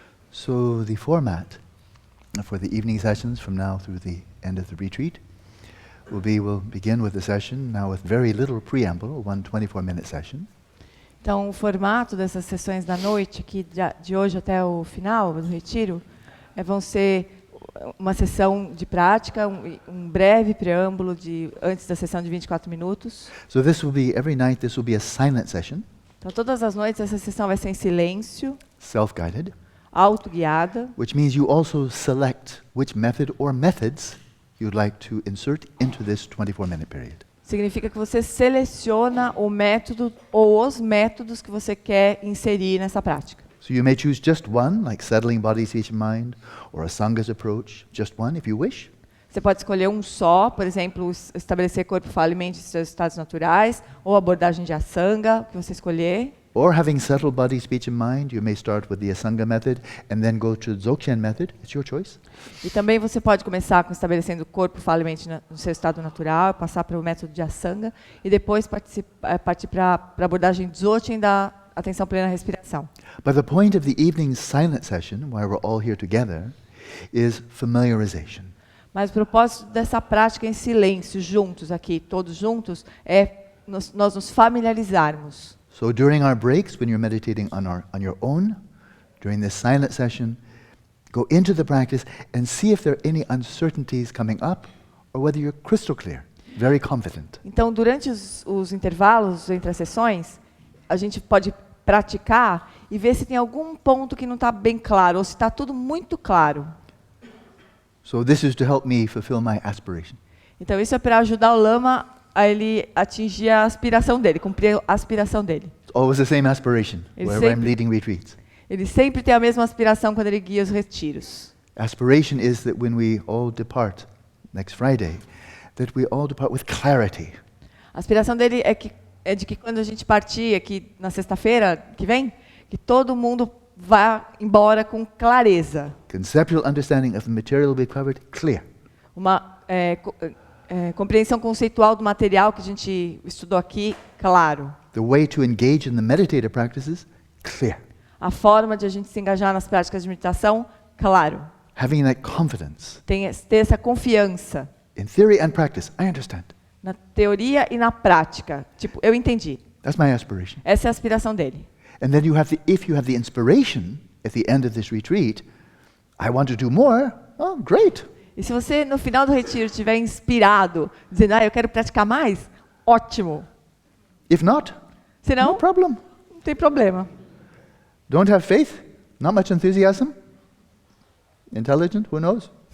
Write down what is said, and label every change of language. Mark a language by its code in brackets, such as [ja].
[en] So the format for the evening sessions from now through the end of the retreat will be, we'll begin with the session now with very little preamble, one 24-minute session. [pt] Então, o formato dessas sessões da noite, aqui de hoje até o final do retiro, vão ser uma sessão de prática, um breve preâmbulo antes da sessão de 24 minutos. [en] So this will be, every night this will be a silent session, [pt] Então, todas as noites essa sessão vai ser em silêncio, [en] self-guided, [pt] autoguiada, [en] which means you also select which method or methods you'd like to insert into this 24-minute period. [pt] significa que você seleciona o método ou os métodos que você quer inserir nessa prática. [en] So you may choose just one, like settling body, speech and mind, or a Sanga's approach, just one if you wish. [pt] Você pode escolher um só, por exemplo, estabelecer corpo, fala e mente em seus estados naturais, ou abordagem de Asanga, o que você escolher. [en] Or having settled body, speech and mind, you may start with the Asanga method and then go to the Dzogchen method. It's your choice. [pt] E também você pode começar com estabelecendo corpo, fala e mente no seu estado natural, passar para o método de Asanga e depois partir para a abordagem Dzogchen da atenção plena à respiração. [en] But the point of the evening silent session, while we're all here together, is familiarization. [pt] Mas o propósito dessa prática em silêncio, juntos aqui, todos juntos, é nós nos familiarizarmos. [en] So during our breaks, when you're meditating on your own, during this silent session, go into the practice and see if there are any uncertainties coming up or whether you're crystal clear, very confident. [pt] Então, durante os intervalos entre as sessões, a gente pode praticar e ver se tem algum ponto que não está bem claro ou se está tudo muito claro. [en] So this is to help me fulfill my aspiration. [pt] Então, isso é para ajudar o Lama a ele atingir a aspiração dele, cumprir a aspiração dele. [en] It's always the same aspiration wherever I'm leading retreats. [pt] Ele sempre tem a mesma aspiração quando ele guia os retiros. [en] Aspiration is that when we all depart next Friday, that we all depart with clarity. [pt] A aspiração dele é de que quando a gente partir aqui na sexta-feira que vem, que todo mundo vá embora com clareza. [en] Conceptual understanding of the material we covered, clear. [pt] Uma compreensão conceitual do material que a gente estudou aqui, claro. [en] The way to engage in the meditative practices, clear. [pt] A forma de a gente se engajar nas práticas de meditação, claro. [en] Having that confidence. [pt] Ter essa confiança. [en] In theory and practice, I understand. [pt] Na teoria e na prática. Tipo, eu entendi. [en] That's my aspiration. [pt] Essa é a aspiração dele. [en] And then if you have the inspiration at the end of this retreat, I want to do more, oh, great. [pt] E se você, no final do retiro, estiver inspirado, dizendo, eu quero praticar mais, ótimo. [en] If not, [pt] Se não, [en] no problem. [pt] não tem problema. [en] Don't have faith? Not much enthusiasm? Intelligent? Who knows?